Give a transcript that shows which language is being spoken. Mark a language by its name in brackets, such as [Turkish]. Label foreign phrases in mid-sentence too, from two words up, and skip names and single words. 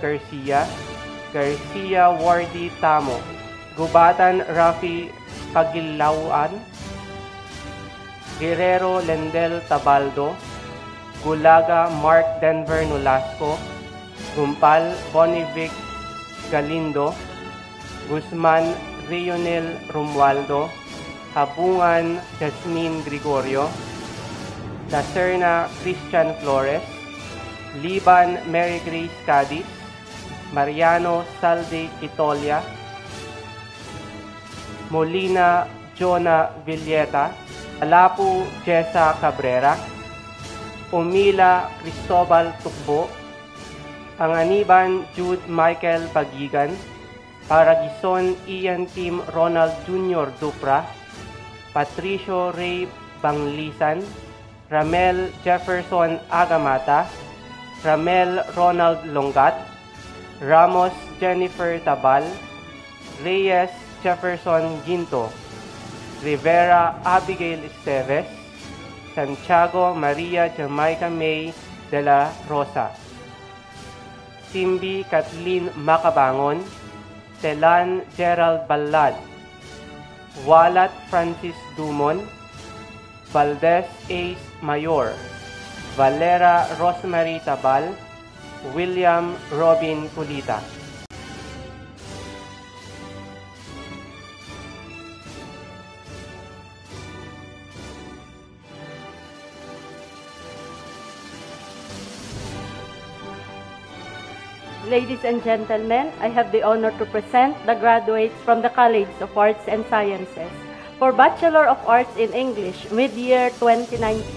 [English] Garcia, Garcia Wardy Tamo, Gubatan Rafi Pagilauan, Guerrero Lendel Tabaldo, Gulaga Mark Denver Nolasco, Gumpal Bonivic Galindo, Guzman Rionel Romualdo, Habungan Jasmine Gregorio, Lacerna Christian Flores, Liban Mary Grace Cadiz, Mariano Salde Quitolia, Molina Jonah Villeta, Alapu Jessa Cabrera, Umila Cristobal Tukbo, Anganiban Jude Michael Pagigan, Paragison Ian Tim Ronald Jr. Dupra, Patricio Ray Banglisan, Ramel Jefferson Agamata, Ramel Ronald Longat, Ramos Jennifer Tabal, Reyes Jefferson Ginto, Rivera Abigail Esteves, Santiago Maria Jamaica May de la Rosa, Simbi Kathleen Macabangon, Telan Gerald Balad, Walat Francis Dumon, Valdez Ace Mayor, Valera Rosemary Tabal, William Robin Culita. Ladies and gentlemen, I have the honor to present the graduates from the College of Arts and Sciences for Bachelor of Arts in English, mid-year 2019.